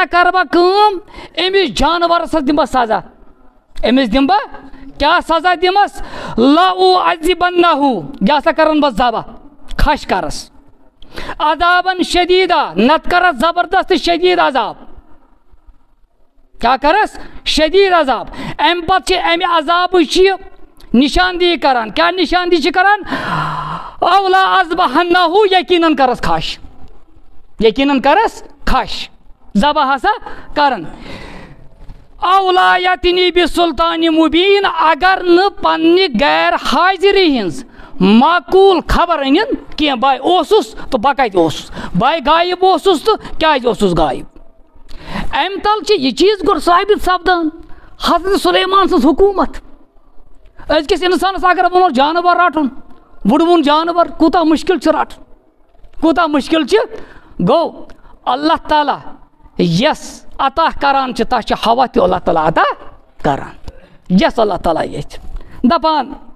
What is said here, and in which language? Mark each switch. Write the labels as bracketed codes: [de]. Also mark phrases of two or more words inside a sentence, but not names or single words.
[ks] کرٕ بہٕ کٲم أمِس جانورس دِمہٕ بہٕ سزا أمِس دِمہٕ بہٕ کیٛاہ سزا دِمس لأعذبنہ یہِ ہسا کرن بہٕ ذبح کھش کرس [ar] عذابن شدیدہ [ks] نتہٕ کرس زبردست شدید عذاب کیٛاہ کرس شدید عذاب امہِ پتہٕ چھِ امہِ عذابٕچ یہِ نشاندہی کران کیٛاہ نشاندہی چھِ کران [ar] او لا اذبحنہ [ks] یقیناً کرس کھش ذبح ہسا کرن [ar] او لا یاتینی بسلطان مبین [ks] اگر نہٕ پننہِ غیر حاضری ہٕنٛز معقوٗل خبر أنِن کینٛہہ باے اوسُس تہٕ بہٕ کتہِ اوسُس باے غایب اوسُس تہٕ کیٛازِ اوسُس غایب امہِ تل چھِ یہِ چیٖز گۄڈٕ ثٲبت سپدان حضرت سلیمان سٕنٛز حکوٗمت أزکِس اِنسانس اگر ووٚنو جانور رٹُن وُڑوُن جانور کوٗتاہ مُشکِل چھُ رٹُن کوٗتاہ مُشکِل چھُ گوٚو اللہ تعالیٰ یس عطا کران چھِ تتھ چھِ ہوا تہِ اللہ تعالیٰ عطا کران یس اللہ تعالیٰ یژھِ دپان